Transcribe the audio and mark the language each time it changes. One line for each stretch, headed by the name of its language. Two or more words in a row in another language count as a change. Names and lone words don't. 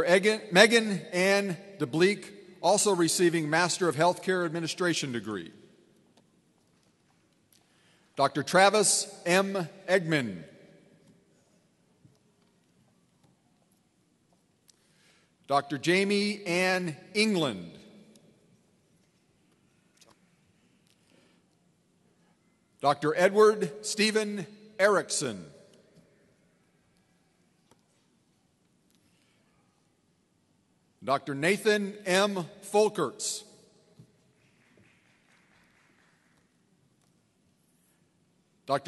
English: Megan Ann DeBleek, also receiving Master of Healthcare Administration degree. Dr. Travis M. Eggman. Dr. Jamie Ann England. Dr. Edward Stephen Erickson. Dr. Nathan M. Folkerts. Dr.